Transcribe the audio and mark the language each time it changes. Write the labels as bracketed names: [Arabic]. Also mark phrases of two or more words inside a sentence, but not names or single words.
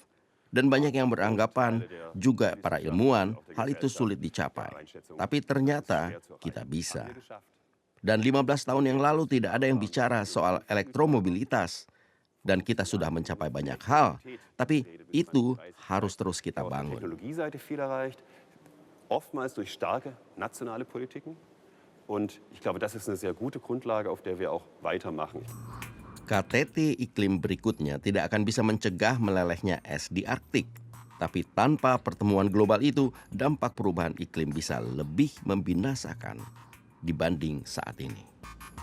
[Indonesian] Dan banyak yang beranggapan, juga para ilmuwan, hal itu sulit dicapai. Tapi ternyata kita bisa. Dan 15 tahun yang lalu tidak ada yang bicara soal elektromobilitas. Dan kita sudah mencapai banyak hal. Tapi itu harus terus kita bangun. [German] Und ich glaube, das ist eine sehr gute Grundlage, auf der wir auch weitermachen. [Indonesian] KTT iklim berikutnya tidak akan bisa mencegah melelehnya es di Arktik. Tapi tanpa pertemuan global itu, dampak perubahan iklim bisa lebih membinasakan dibanding saat ini.